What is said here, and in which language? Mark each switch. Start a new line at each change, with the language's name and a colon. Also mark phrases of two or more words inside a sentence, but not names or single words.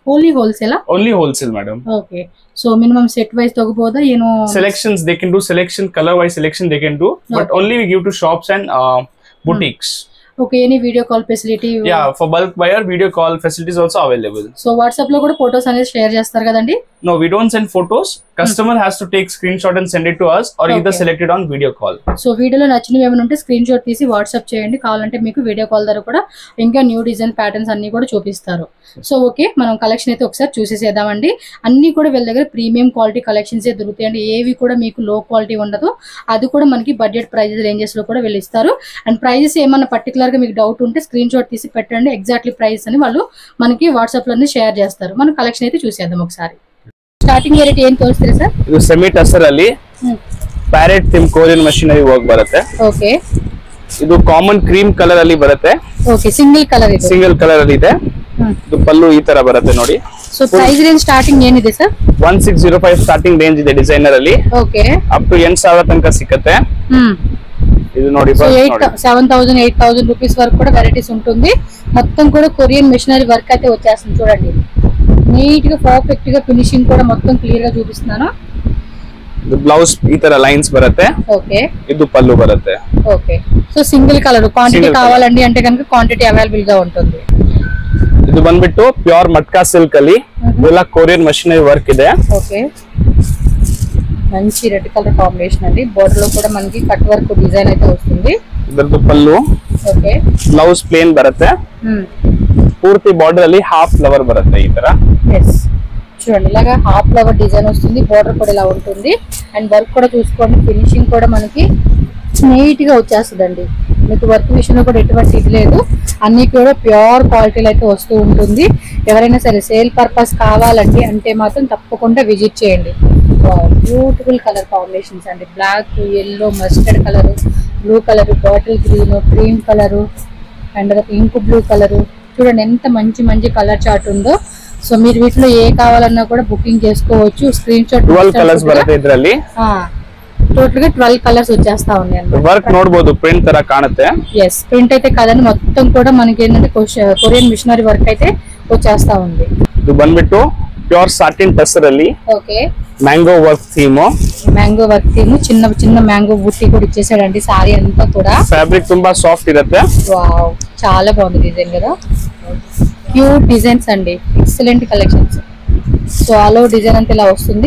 English: Only wholesale? Only wholesale, madam. Okay. So minimum set wise togoboda, selections they can do, selection color wise selection they can do, but only we give to shops and boutiques. Okay, any video call facility? Yeah, for bulk buyer video call facilities also available.
Telugu: సో వాట్సాప్ లో కూడా ఫోటోస్ అనేది షేర్ చేస్తారు కదండి?
English: No, we don't send photos. Customer has to take screenshot and send it to us or either select it on video call.
Telugu: సో వీడియో లో నచ్చిన ఏమైనా ఉంటే స్క్రీన్ షాట్ తీసి వాట్సాప్ చేయండి. కావాలంటే మీకు వీడియో కాల్ ద్వారా కూడా ఇంకా
English: new design patterns
Telugu: అన్ని కూడా చూపిస్తారు.
English: so okay,
Telugu: మనం కలెక్షన్ అయితే ఒకసారి చూసేసేద్దామండి. అన్ని కూడా వీళ్ళ దగ్గర
English: premium quality collections
Telugu: ఏ దొరుకుతాయండి. ఏవి కూడా మీకు
English: low quality
Telugu: ఉండదు. అది కూడా మనకి
English: budget prices ranges
Telugu: లో కూడా వీళ్ళు ఇస్తారు.
English: and prices
Telugu: ఏమన్నా పర్టికులర్ గా మీకు డౌట్ ఉంటే స్క్రీన్ షాట్ తీసి పెట్టండి.
English: exactly price
Telugu: అని వాళ్ళు మనకి వాట్సాప్ లోనే షేర్ చేస్తారు. మనం కలెక్షన్ అయితే చూసేద్దాం ఒకసారి.
English: starting rate
Kannada: ಏನು ತೋರಿಸ್ತೀರಾ ಸರ್? ಇದು ಸೆಮಿ ಟಸರ್ ಅಲ್ಲಿ
English: parrot theme Korean machinery work
Kannada: ಬರುತ್ತೆ. ಓಕೆ. ಇದು
English: common cream colour
Kannada: ಅಲ್ಲಿ ಬರುತ್ತೆ. ಓಕೆ,
English: single colour
Kannada: ಇದೆ.
English: single colour
Kannada: ಅಲ್ಲಿ ಇದೆ. ಇದು ಪಲ್ಲು ಈ ತರ ಬರುತ್ತೆ ನೋಡಿ.
English: so price range starting
Kannada: ಏನಿದೆ ಸರ್? 1605
English: starting range
Kannada: ಇದೆ ಡಿಸೈನರ್ ಅಲ್ಲಿ. ಓಕೆ.
English: up to
Kannada: 8000 ತನಕ ಸಿಗುತ್ತೆ. ಇದು ನೋಡಿ
Telugu: 7000 8000 రూపీస్ వరకు కూడా వెరైటీస్ ఉంటుంది. మొత్తం కూడా
English: Korean machinery work
Telugu: అయితే వచ్చేస్తుంది చూడండి. నీట్ గా పర్ఫెక్ట్ గా ఫినిషింగ్ కూడా మొత్తం క్లియర్ గా చూపిస్తున్నాను.
Kannada: ಇದು ಬ್ಲೌಸ್ ಈ ತರ ಲೈನ್ಸ್ ಬರುತ್ತೆ.
Telugu: ఓకే.
Kannada: ಇದು పల్ಲು ಬರುತ್ತೆ.
Telugu: ఓకే. సో
English: single colour quantity
Telugu: కావాలండి అంటే కనుక
English: quantity available
Telugu: గా ఉంటుంది.
Kannada: ಇದು ಬಂದ್ಬಿಟ್ಟು ಪ್ಯೂರ್ ಮಟ್ಕಾ ಸಿಲ್ಕ್ ಅಲ್ಲಿ ಎಲ್ಲ
English: Korean machinery work
Kannada: ಇದೆ.
Telugu: ఓకే. మంచి
English: red colour combination
Telugu: అండి. బోర్డర్ లో కూడా మనకి
English: cut work design
Telugu: అయితే వస్తుంది.
Kannada: ಇದರದ್ದು పల్ಲು.
Telugu: ఓకే.
English: blouse plain
Kannada: ಬರುತ್ತೆ. ಪೂರ್ತಿ ಬಾರ್ಡರ್ ಅಲ್ಲಿ
English: half flower
Kannada: ಬರುತ್ತೆ ಈ ತರ.
Telugu: yes, చూడండి ఇలాగా
English: half flower design
Telugu: వస్తుంది. బోర్డర్ కూడా ఇలా ఉంటుంది.
English: and work
Telugu: కూడా చూసుకోండి, ఫినిషింగ్ కూడా మనకి నీట్ గా వచ్చేస్తుందండి. మీకు వర్క్ విషయంలో కూడా ఎటువంటి ఇది లేదు. అన్ని కూడా ప్యూర్ క్వాలిటీలో అయితే వస్తూ ఉంటుంది. ఎవరైనా సరే
English: sale purpose
Telugu: కావాలండి అంటే మాత్రం తప్పకుండా విజిట్ చేయండి.
English: beautiful colour combinations
Telugu: అండి.
English: Black, yellow, mustard colour, blue colour, bottle green, cream colour and ink blue colour.
Telugu: చూడండి ఎంత మంచి మంచి
English: colour chart
Telugu: ఉందో. సో మీరు వీటిలో ఏ కావాలన్నా కూడా బుకింగ్ చేసుకోవచ్చు. స్క్రీన్ షాట్
Kannada: 12 ಕಲರ್ಸ್ ಬರುತ್ತೆ ಇದರಲ್ಲಿ.
Telugu: టోటల్ గా 12 కలర్స్ వచ్చేస్తా ఉన్నాయి అన్నమాట.
Kannada: ವರ್ಕ್ ನೋಡಬಹುದು, ಪ್ರಿಂಟ್ ತರ ಕಾಣುತ್ತೆ.
Telugu: yes, ప్రింట్ అయితే కాదండి, మొత్తం కూడా మనకి ఏంటంటే
English: Korean machinery work
Telugu: అయితే వచ్చేస్తా ఉంది.
Kannada: ಇದು ಬಂದ್ಬಿಟ್ಟು
English: pure satin
Kannada: ಟಸರ್ ಅಲ್ಲಿ.
Telugu: ఓకే.
English: Mango work theme. mango work theme,
Telugu: చిన్న చిన్న మ్యాంగో బుట్టి కూడా ఇచ్చేసాడండి. సారీ అంతా కూడా
Kannada: ಫ್ಯಾಬ್ರಿಕ್ ತುಂಬಾ ಸಾಫ್ಟ್ ಇರುತ್ತೆ.
Telugu: వావ్, చాలా బాగుంది డిజైన్ కదా.
English: cute designs
Telugu: అండి,
English: excellent collections.
Telugu: సో ఆలో డిజైన్ అంతా ఇలా వస్తుంది.